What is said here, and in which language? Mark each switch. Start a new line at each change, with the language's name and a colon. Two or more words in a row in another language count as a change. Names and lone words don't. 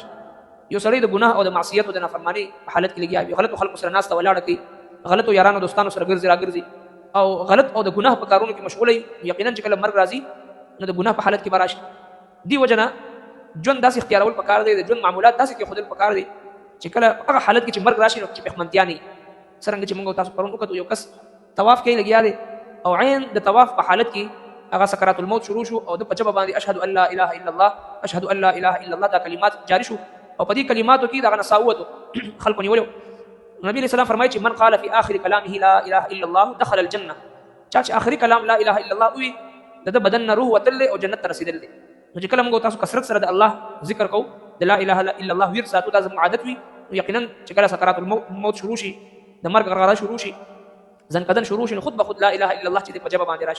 Pashto: یو سړی د ګناه او د معصیت او د نافرمانۍ په حالت کې لګیا وي، غلطو خلکو سره ناسته ولاړه کوي، غلطو یارانو دوستانو سره ګرځي راګرځي او غلط او د ګناه په کارونو کې مشغوله وي، یقینا چې کله مرګ راځي نو د ګناه په حالت کې به راشي. دې وجه نه ژوند داسې اختیارول پکار دی، د ژوند معمولات داسې کېښودل پکار دی چې کله هغه حالت کې چې مرګ راشي نو چې پښمنتیا نه وي. څرنګه چې موږ تاسو پرون وکړو، یو کس طواف کوي لګیا دی او عین د طواف په حالت کې هغه
Arabic: سکرات الموت
Pashto: شروع شو او د په ژبه باندې
Arabic: اشهد ان لا اله الا الله اشهد ان لا اله الا الله
Pashto: دا کلمات جاری شو، او په دې کلماتو کې دغه نساوت خلکو نیولو. نبی علیہ السلام فرمایي چې
Arabic: من قال في آخر كلامه لا اله الا الله دخل الجنه،
Pashto: چا چې آخري کلام
Arabic: لا اله الا الله
Pashto: وي د بدن نه روح وتل او جنت ته رسیدل دي. نو چې کله موږ تاسو کثرت سره د الله ذکر کوو، د
Arabic: لا اله الا الله
Pashto: ورته ساتو دا زموږ عادت وي، یقینا چې کله
Arabic: سکرات الموت
Pashto: شروع شي، د مرګ غرغره شروع شي، ځنکدن شروع شي، نو خود به خود
Arabic: لا اله الا الله
Pashto: چې په جبه باندې راشي.